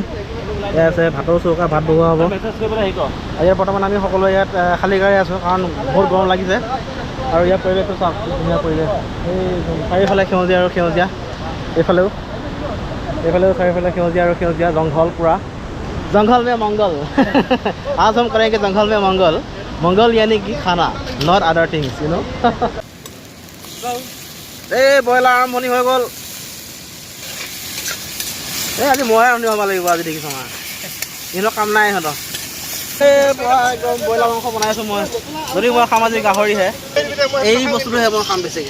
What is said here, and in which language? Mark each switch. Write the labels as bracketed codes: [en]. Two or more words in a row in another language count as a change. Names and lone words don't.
[as] এয়া আছে ভাতৰ চৌকা, ভাত বনোৱা হ'ব। ইয়াত বৰ্তমান আমি সকলোৱে ইয়াত খালী গাড়ী আছোঁ, কাৰণ বহুত গৰম লাগিছে। আৰু ইয়াৰ পৰিৱেশটো চাওক, ধুনীয়া পৰিৱেশ। এই চাৰিওফালে সেউজীয়া আৰু সেউজীয়া। এইফালেও চাৰিওফালে সেউজীয়া আৰু সেউজীয়া, জংঘল পূৰা। [hi] जंगल में मंगल आज हम करेंगे जंगल में मंगल यानी कि खाना, [en] not other things, you know. [as] এই ব্ৰইলাৰ আৰম্ভণি হৈ গ'ল। এই আজি ময়ে আৰম্ভণি হ'ব লাগিব আজি, দেখিছোঁ আমাৰ ইহঁতৰ কাম নাই। ইহঁতৰ একদম ব্ৰইলাৰ মাংস বনাই আছোঁ মই। যদি মই খাম আজি গাহৰিহে, এই বস্তুটোহে মই খাম বেছিকৈ।